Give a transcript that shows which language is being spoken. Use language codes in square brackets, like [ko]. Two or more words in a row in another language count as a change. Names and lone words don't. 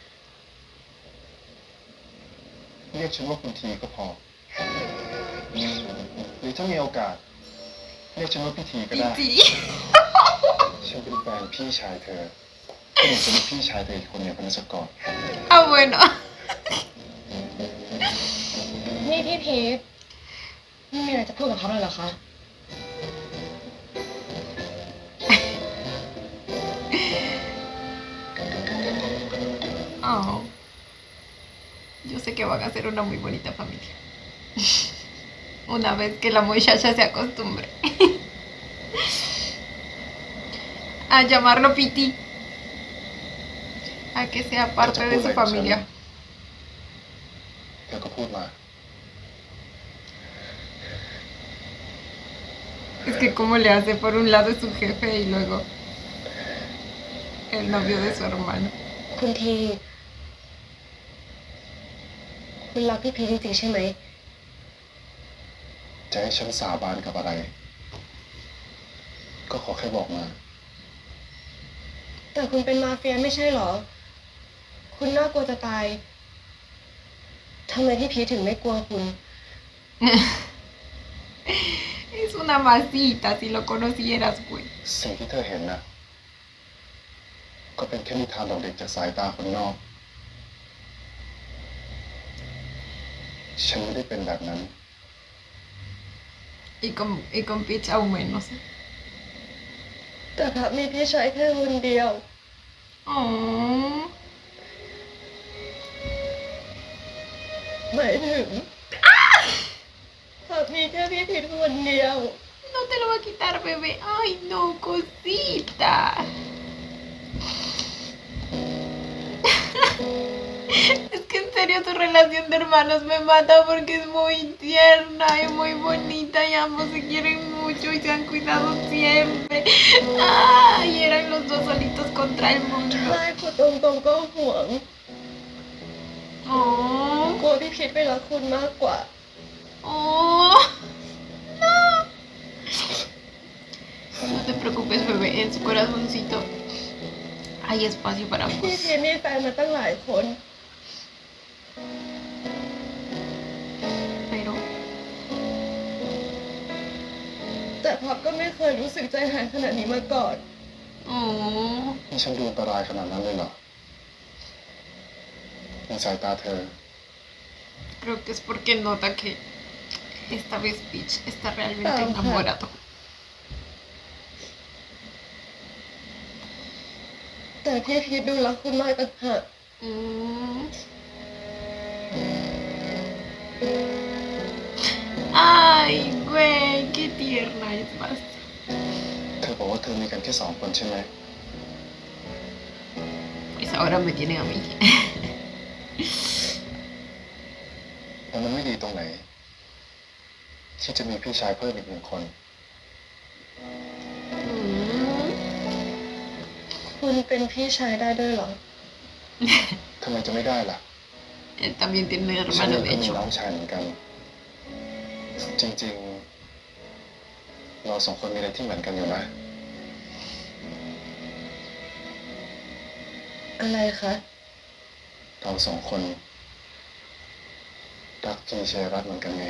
[th] เรียกฉันว่าคุณทีก็พอ หรือถ้ามีโอกาส เรียกฉันว่าพี่ทีก็ได้ จี ฉันเป็นแฟนพี่ชายเธอก็เหมือนจะมีพี่ชายเธออีกคนเนี่ยพนัสกร อ่ะ bueno นี่พี่พีทไม่มีอะไรจะพูดกับเขาเลยเหรอคะ Oh. [es] Yo sé que van a ser una muy bonita familia. Una vez que la muchacha se acostumbre a llamarlo Piti, a que sea parte de su familia. [th] เธอก็พูดมา [es] Es que como le hace por un lado su jefe y luego el novio de su hermano. [th] คุณที คุณรักพี่พีทจริงๆใช่ไหม จะให้ฉันสาบานกับอะไร ก็ขอแค่บอกมา แต่คุณเป็นมาเฟียไม่ใช่เหรอ คุณน่ากลัวจะตาย ทำไมพี่พีทถึงไม่กลัวคุณ [es] Es una masita, si lo conocieras, güey. [th] สิ่งที่เธอเห็นน่ะ ก็เป็นแค่นิทานดอกเด็กจากสายตาคนนอก ฉันไม่ได้เป็นแบบนั้น [es] Y con Peach aún menos. [th] แต่พับมีพี่ชายแค่คนเดียว Oh. หมายถึงพับมีแค่พี่พีทคนเดียว [es] No te lo va a quitar, bebé. Ay, no, cosita. Es que en serio tu relación de hermanos me mata porque es muy tierna y muy bonita y ambos se quieren mucho y se han cuidado siempre. Ay, eran los dos solitos contra el mundo. [th] ใช่พูดตรงๆก็ห่วง Oh, กลัวพี่พีทไปรักคุณมากกว่า [es] oh. No. No te preocupes, bebé. En su corazoncito hay espacio para [th] พี่ [es] vos. [th] พีทมีแฟนมาตั้งหลายคน [es] Pero [th] แต่พับก็ไม่เคยรู้สึกใจหายขนาดนี้มาก่อน oh. นี่ฉันดูอันตรายขนาดนั้นเลยเหรอ ในสายตาเธอ [es] Creo que es porque nota que esta vez Peach está realmente Ajá. enamorado. [th] แต่พี่พีทดูรักคุณมากต่างหาก Mm. [es] Ay, güey, qué tierna es más. [th] เธอบอกว่าเธอมีกันแค่2 คนใช่ไหม [es] Pues ahora me tienen a mí. [th] แล้วมันไม่ดีตรงไหน ที่จะมีพี่ชายเพิ่มอีก1 คน Mm. คุณเป็นพี่ชายได้ด้วยเหรอ ทำไมจะไม่ได้ล่ะ [es] Él también tiene un [th] ฉัน [es] hermano, [th] เอง [es] de [th] ก็มี [es] hecho. [th] น้องชายเหมือนกัน จริงๆ เรา2 คนมีอะไรที่เหมือนกันอยู่นะ อะไรคะ เรา2 คนรักทีชัยรัตน์เหมือนกันไง